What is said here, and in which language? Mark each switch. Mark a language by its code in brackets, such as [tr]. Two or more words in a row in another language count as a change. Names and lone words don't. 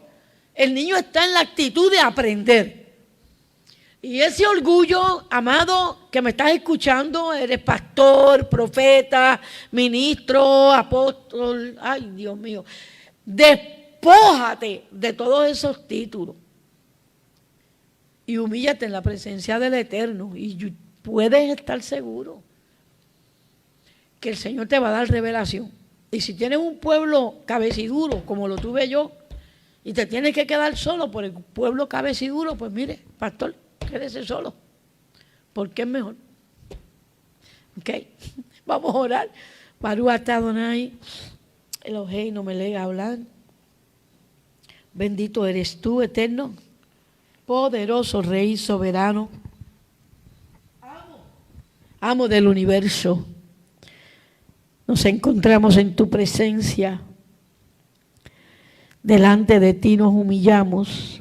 [es] El niño está en la actitud de aprender. Y ese orgullo, amado, que me estás escuchando, eres pastor, profeta, ministro, apóstol, ay Dios mío, despójate de todos esos títulos y humíllate en la presencia del Eterno y puedes estar seguro que el Señor te va a dar revelación. Y si tienes un pueblo cabeciduro como lo tuve yo y te tienes que quedar solo por el pueblo cabeciduro, pues mire, pastor, quédese solo, porque es mejor. Ok, vamos a orar. [he] ברוך אתה אדוני אלהינו מלך העולם. [es] Bendito eres tú, eterno, poderoso Rey soberano, amo del universo. Nos encontramos en tu presencia. Delante de ti nos humillamos.